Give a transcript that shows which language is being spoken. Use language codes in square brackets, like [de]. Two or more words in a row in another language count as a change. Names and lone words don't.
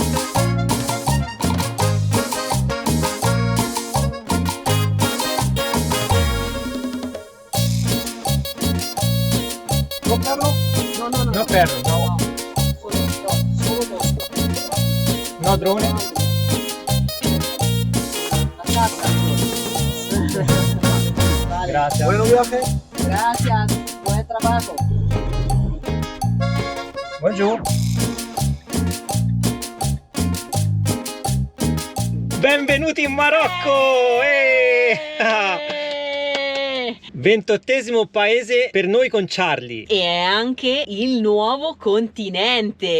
[es] No perro, no. No drone. Gracias. Buenos viajes. Gracias, buen trabajo. [it] Buongiorno. Benvenuti in Marocco! 28° paese per noi con Charlie. E è anche il nuovo continente.